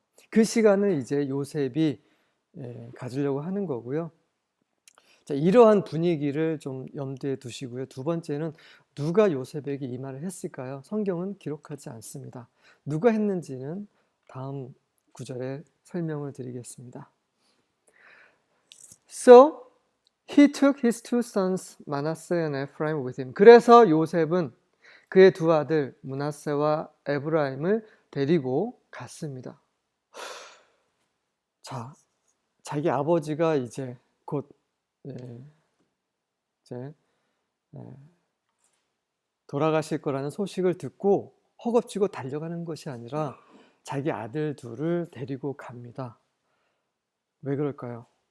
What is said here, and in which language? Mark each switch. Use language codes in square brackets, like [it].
[ko] 그 시간을 이제 요셉이 가지려고 하는 거고요. 자, 이러한 분위기를 좀 염두에 두시고요. 두 번째는 누가 요셉에게 이 말을 했을까요? 성경은 기록하지 않습니다. 누가 했는지는 다음 구절에 설명을 드리겠습니다. [en] So he took his two sons Manasseh and Ephraim with him. [ko] 그래서 요셉은 그의 두 아들 므낫세와 에브라임을 데리고 갔습니다. 자, 자기 아버지가 이제 곧 돌아가실 거라는 소식을 듣고 허겁지겁 달려가는 것이 아니라 자기 아들 둘을 데리고 갑니다. 왜 그럴까요?